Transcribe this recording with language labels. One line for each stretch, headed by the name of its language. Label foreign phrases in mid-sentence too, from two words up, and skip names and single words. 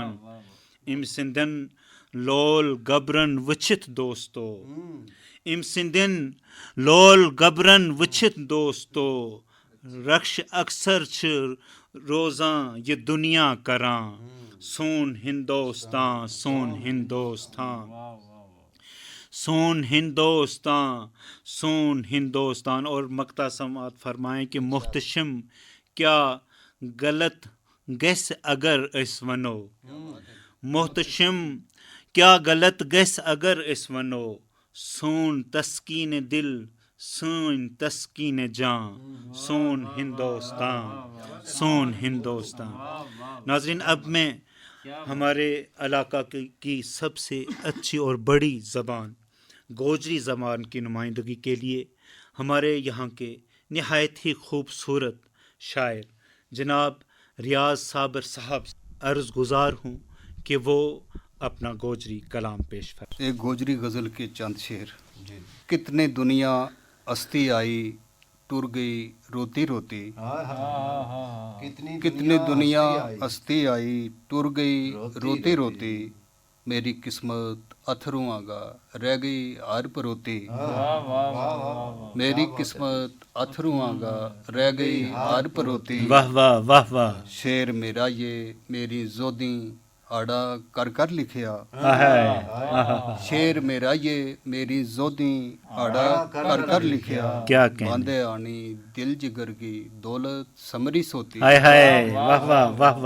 Kashmiri: أمۍ سٕنٛدٮ۪ن لول گبرن وٕچھِتھ دوستو، أمۍ سٕنٛدٮ۪ن لول گبرن وٕچھِتھ دوستو، رکش اکثر چھِ روزان یہِ دُنیا کران، سون ہندوستان سون ہندوستان سون ہندوستان سون ہندوستان.
Urdu: اور مقطع سماعت فرمائیں کہ
Kashmiri: محتشم کیا غلط گژھِ اگر أسۍ وَنو، محتشم کیا غلط گژھِ اگر أسۍ وَنو، سون تسکین دل سٲنۍ تسکین جان، سون ہندوستان سون ہندوستان.
Urdu: ناظرین، اب میں ہمارے علاقہ کی سب سے اچھی اور بڑی زبان گوجری زبان کی نمائندگی کے لیے ہمارے یہاں کے نہایت ہی خوبصورت شاعر جناب ریاض صابر صاحب عرض گزار ہوں کہ وہ اپنا گوجری کلام پیش فرمائیں. ایک گوجری غزل کے چند شعر.
Gujari: کتنے دنیا ہستی آئی ٹر گئی روتی روتی، کتنی دنیا ہستی آئی ٹر گئی روتی روتی، میری قسمت اتھروں آگا رہ گئی ہر پروتی، میری قسمت اتھروں آگا رہ گئی ہر پروتی.
Urdu: واہ واہ واہ واہ.
Gujari: شعر میرا یہ میری زودیں آڑا کر کر لکھیا، شعر میرا یہ میری زودیں آڑا کر کر لکھیا،
Urdu: کیا کہنے،
Gujari: باندھے آنی دل جگر کی دولت سمری سوتی،
Urdu: ہائے ہائے، واہ واہ واہ واہ،